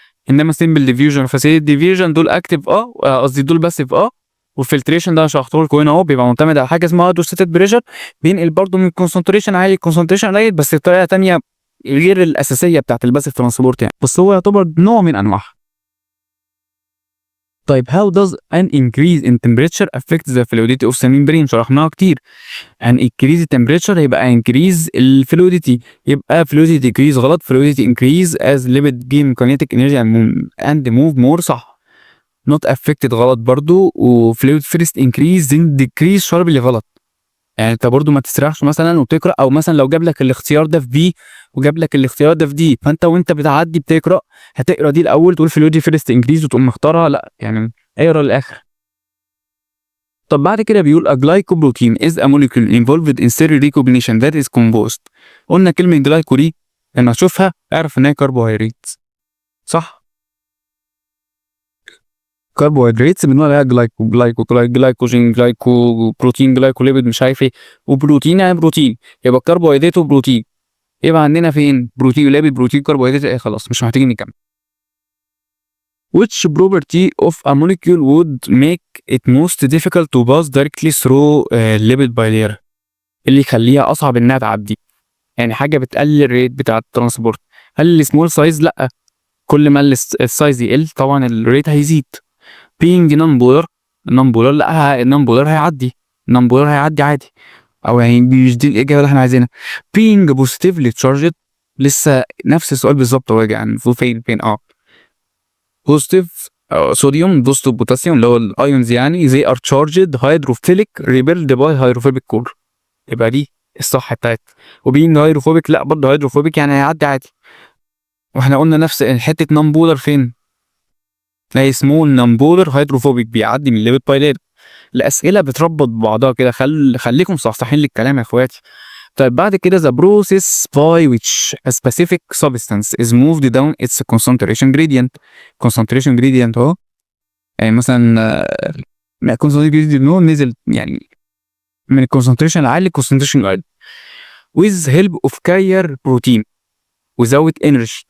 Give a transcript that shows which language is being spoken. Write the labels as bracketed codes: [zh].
[ar] انما سيمبل ديفيوجن وفاسيليتي ديفيوجن دول اكتيف قصدي دول باسيف والفلتريشن ده شرحته لكم هنا اهو، بيبقى معتمد على حاجه اسمها هيدروستاتيك بريشر، بينقل برضه من كونسنتريشن عالي لكونسنتريشن قليل، بس بطريقه ثانيه غير الاساسيه بتاعت الباسيف ترانسبورت يعني، بس هو يعتبر نوع من انواعها. [en] طيب how does an increase in temperature affect the fluidity of the membrane؟ [ar] شرحناها كتير. [en] an increase in temperature يبقى increase الفلويديتي، يبقى fluidity decrease غلط، fluidity increase as lipid gain kinetic energy and move more صح. not affected [ar] غلط برضو، [en] و fluid first increase then decrease sharply غلط. [ar] يعني انت برضو ما تسرحش مثلا وتقرا، او مثلا لو جاب لك الاختيار ده في بي وجاب لك الاختيار ده في دي، فانت وانت بتعدي بتقرا هتقرا دي الاول تقول فلويد فيرست انكريز وتقوم مختارها، لا يعني اقرا للاخر. طب بعد كده بيقول [en] a glycoprotein is a molecule involved in cell recognition that is composed. [ar] قلنا كلمه جلايكو دي لما اشوفها اعرف ان هي كربوهيدرات صح. كربوهيدرات بنقول عليها جلايكوجين، جلايكو بروتين، جلايكوليبيد، مش عارف ايه، وبروتين يعني بروتين، يبقى كربوهيدرات وبروتين. يبقى عندنا فين بروتين وليبيد، بروتين، كربوهيدرات، ايه خلاص مش محتاجين نكمل. [en] Which property of a molecule would make it most difficult to pass directly through lipid bilayer؟ [ar] اللي يخليها اصعب انها تعدي، يعني حاجه بتقلل الريت بتاع الترانسبورت. هل السمول سايز؟ لا، كل ما السايز يقل طبعا الريت هيزيد. [en] being non-polar، [ar] لا النون-بولار هيعدي عادي، او يعني مش دي الاجابه اللي احنا عايزينها. [en] being positively charged [ar] لسه نفس السؤال بالظبط، هو يعني فين بوزيتيف صوديوم، بوزيتيف بوتاسيوم اللي هو الايونز، يعني [en] they are charged hydrophilic repelled by hydrophobic core، [ar] يبقى دي الصح بتاعت. وبين هيدروفوبيك لا برضه هيدروفوبيك يعني هيعدي عادي. واحنا قلنا نفس حته نون-بولار فين؟ هي سمول نون-بولار هيدروفوبيك بيعدي من الليبيد بايلير. الاسئله بتربط ببعضها كده، خليكم صحصحين للكلام يا اخواتي. طيب بعد كده [en] the process by which a specific substance is moved down its concentration gradient اهو. [ar] يعني مثلا [en] concentration gradient [ar] نزل يعني من الكونسنتريشن العالي للكونسنتريشن الأقل [en] with help of carrier protein without energy.